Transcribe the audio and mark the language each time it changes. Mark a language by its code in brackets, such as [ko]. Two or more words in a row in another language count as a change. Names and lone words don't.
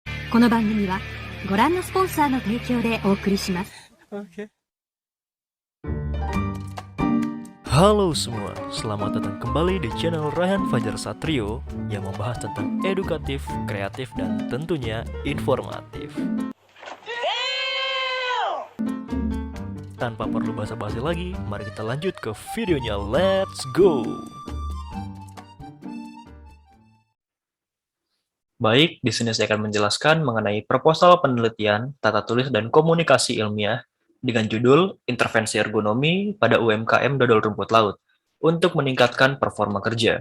[ja] この番組はご覧のスポンサーの提供でお送りします。 [id] Oke. Halo semua, selamat datang kembali di channel Rayhan Fajar Satrio yang membahas tentang edukatif, kreatif, dan tentunya informatif. Tanpa perlu basa-basi lagi, mari kita lanjut ke videonya, [en] let's go! [id] Baik, di sini saya akan menjelaskan mengenai proposal penelitian, tata tulis, dan komunikasi ilmiah dengan judul Intervensi Ergonomi pada UMKM Dodol Rumput Laut untuk meningkatkan performa kerja.